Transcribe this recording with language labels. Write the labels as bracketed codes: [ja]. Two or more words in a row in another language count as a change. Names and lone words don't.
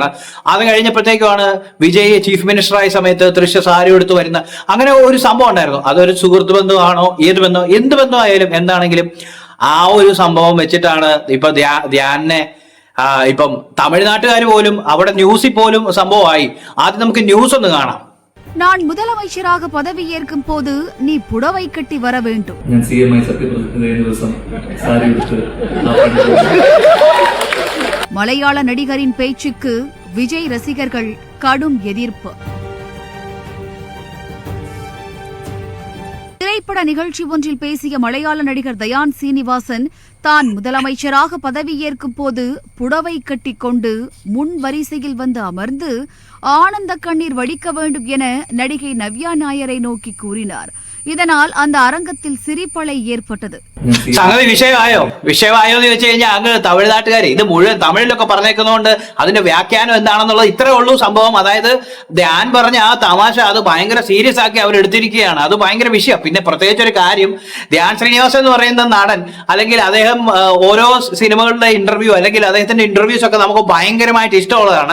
[ml] അത് കഴിഞ്ഞപ്പോഴത്തേക്കുമാണ് വിജയ് [en] chief minister [ml] ആയ സമയത്ത് തൃശ സാരി എടുത്ത് വരുന്ന അങ്ങനെ ഒരു സംഭവം ഉണ്ടായിരുന്നു. അതൊരു സുഹൃത്ത് ബന്ധമാണോ എന്ത് ബന്ധമായാലും എന്താണെങ്കിലും ആ ഒരു സംഭവം വെച്ചിട്ടാണ് ഇപ്പൊ ധ്യാനെ ഇപ്പം തമിഴ്നാട്ടുകാർ പോലും അവിടെ ന്യൂസിൽ പോലും സംഭവമായി. ആദ്യം നമുക്ക് ന്യൂസ് ഒന്ന് കാണാം. [ta] நான் முதலமைச்சராக பதவியேற்கும் போது நீ புடவை கட்டி வர வேண்டும். [ml] ഞാൻ CM ആയി സത്യപ്രതിജ്ഞ ദിവസം സാരി എടുത്ത് [ta] மலையாள நடிகரின் பேச்சுக்கு விஜய் ரசிகர்கள் கடும் எதிர்ப்பு. திரைப்பட நிகழ்ச்சி ஒன்றில் பேசிய மலையாள நடிகர் தயான் சீனிவாசன் தான் முதலமைச்சராக பதவியேற்கும் போது புடவை கட்டிக் கொண்டு முன் வரிசையில் வந்து அமர்ந்து ஆனந்த கண்ணீர் வடிக்க வேண்டும் என நடிகை நவ்யா நாயரை நோக்கி கூறினார். இதனால் அந்த அரங்கத்தில் சிரிப்பலை ஏற்பட்டது. [ml] സംഗതി വിഷയമായോ എന്ന് ചോദിച്ചു കഴിഞ്ഞാൽ അങ്ങ് തമിഴ്നാട്ടുകാർ ഇത് മുഴുവൻ തമിഴിലൊക്കെ പറഞ്ഞേക്കുന്നതുകൊണ്ട് അതിന്റെ വ്യാഖ്യാനം എന്താണെന്നുള്ളത് ഇത്രേ ഉള്ളൂ സംഭവം. അതായത് ധ്യാൻ പറഞ്ഞ ആ തമാശ അത് ഭയങ്കര സീരിയസ് ആക്കി അവർ എടുത്തിരിക്കുകയാണ്. അത് ഭയങ്കര വിഷയം. പിന്നെ പ്രത്യേകിച്ച് ഒരു കാര്യം, ധ്യാൻ ശ്രീനിവാസൻ എന്ന് പറയുന്ന നടൻ, അല്ലെങ്കിൽ അദ്ദേഹം ഓരോ സിനിമകളുടെ ഇന്റർവ്യൂ അല്ലെങ്കിൽ അദ്ദേഹത്തിന്റെ ഇന്റർവ്യൂസ് ഒക്കെ നമുക്ക് ഭയങ്കരമായിട്ട് ഇഷ്ടമുള്ളതാണ്.